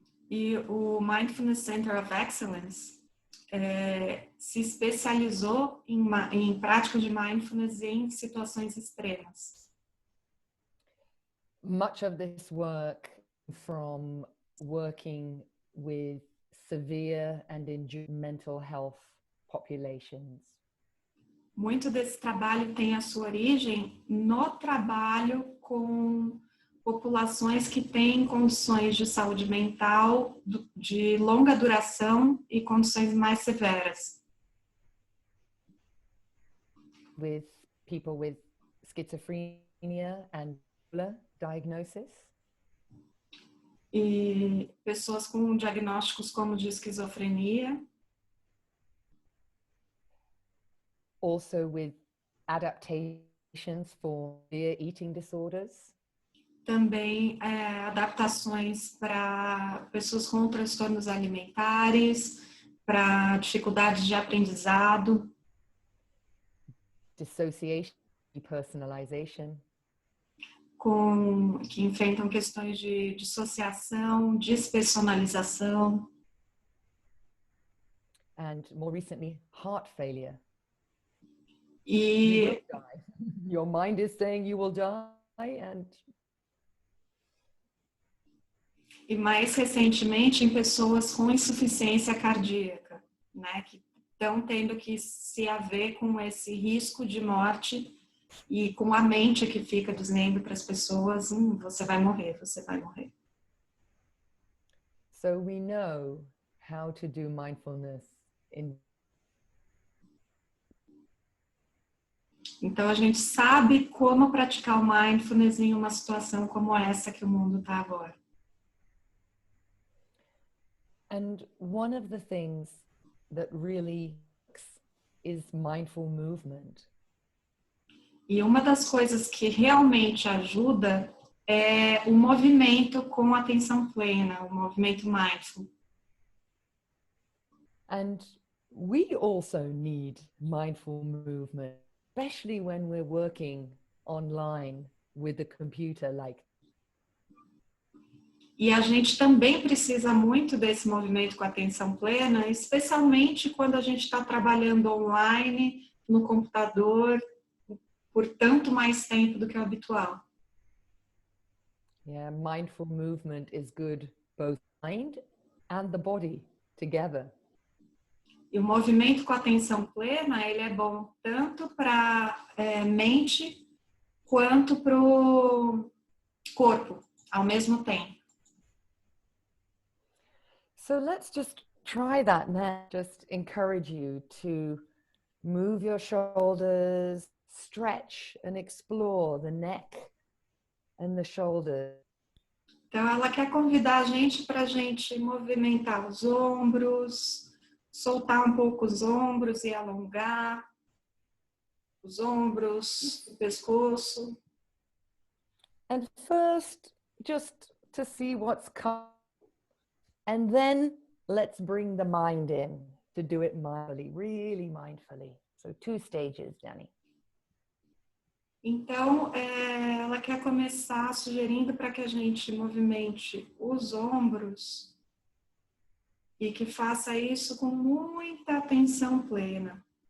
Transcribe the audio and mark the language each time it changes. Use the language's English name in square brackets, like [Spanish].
[Portuguese] E o Mindfulness Center of Excellence se especializou em prática de mindfulness em situações extremas. [English] Much of this work from working with severe and enduring mental health populations. [Portuguese] Muito desse trabalho tem a sua origem no trabalho com populações que têm condições de saúde mental de longa duração e condições mais severas. [English] With people with schizophrenia and bipolar diagnosis. [Portuguese] E pessoas com diagnósticos como de esquizofrenia. [English] Also with adaptations for severe eating disorders. [Portuguese] Também adaptações para pessoas com transtornos alimentares, para dificuldades de aprendizado. [English] Dissociation, depersonalization. [Portuguese] Que enfrentam questões de dissociação, despersonalização. [English] And more recently, heart failure. [Portuguese] E [English] you will die. Your mind is saying you will die, and [Portuguese] E mais recentemente em pessoas com insuficiência cardíaca, né, que estão tendo que se haver com esse risco de morte e com a mente que fica dizendo para as pessoas, você vai morrer, você vai morrer. [English] So we know how to do mindfulness in. [Portuguese] Então a gente sabe como praticar o mindfulness em uma situação como essa que o mundo está agora. [English] And one of the things that really works is mindful movement. [Portuguese] E uma das coisas que realmente ajuda é o movimento com atenção plena, o movimento mindful. [English] And we also need mindful movement, especially when we're working online with a computer like. [Portuguese] E a gente também precisa muito desse movimento com atenção plena, especialmente quando a gente está trabalhando online, no computador, por tanto mais tempo do que o habitual. [English] Yeah, mindful movement is good, both mind and the body together. [Portuguese] E o movimento com atenção plena, ele é bom tanto para mente quanto para o corpo, ao mesmo tempo. [English] So let's just try that now. Just encourage you to move your shoulders, stretch and explore the neck and the shoulders. [Portuguese] Então, ela quer convidar a gente para a gente movimentar os ombros, soltar um pouco os ombros e alongar os ombros, o pescoço. [English] And first, just to see what's coming. And then let's bring the mind in to do it mindfully, really mindfully. So 2 stages, Danny. [Portuguese] Então, ela quer começar sugerindo para que a gente movimente os ombros e que faça isso com muita atenção plena.